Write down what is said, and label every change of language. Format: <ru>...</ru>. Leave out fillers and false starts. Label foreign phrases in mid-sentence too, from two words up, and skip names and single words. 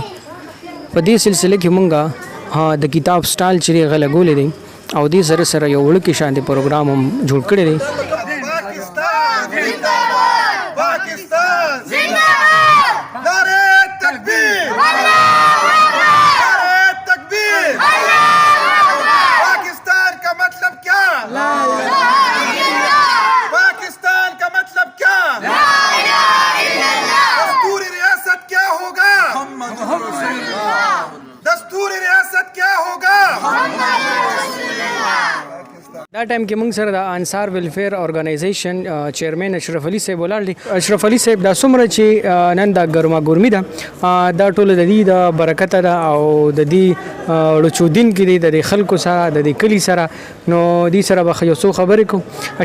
<ps>په دې سلسله کې مونږه د کتاب سټال چې غلګولې دي او دې سره سره یو وړوکی شانتي پروګرام هم جوړ کړی دی.</ps> <ur>پاکستان زنده‌باد پاکستان زنده‌باد نعره تکبیر</ur> <ar>الله اکبر</ar> <ur>نعره تکبیر</ur> <ar>الله اکبر</ar> <ur>پاکستان کا مطلب کیا</ur> <ar>لا الہ الا اللہ</ar> <ur>پاکستان کا مطلب کیا</ur> <ar>لا الہ الا اللہ</ar> <ur>دستور ریاست کیا ہوگا</ur> <ar>محمد رسول اللہ</ar> <ur>دستور ریاست کیا ہوگا</ur> <ar>محمد رسول اللہ.</ar> <ps>دا ټایم کې موږ سره د انصار ویلفیر ارګنایزیشن چیرمن اشرف علي صاحب ولاړ دي. اشرف علي صاحب دا څومره چې نن دا ګرما ګرمي ده دا ټول د دې د برکت ده او د دې رچودین کې د خلکو سره د دې کلی سره نو دې سره به یو څو خبرې کوم.</ps>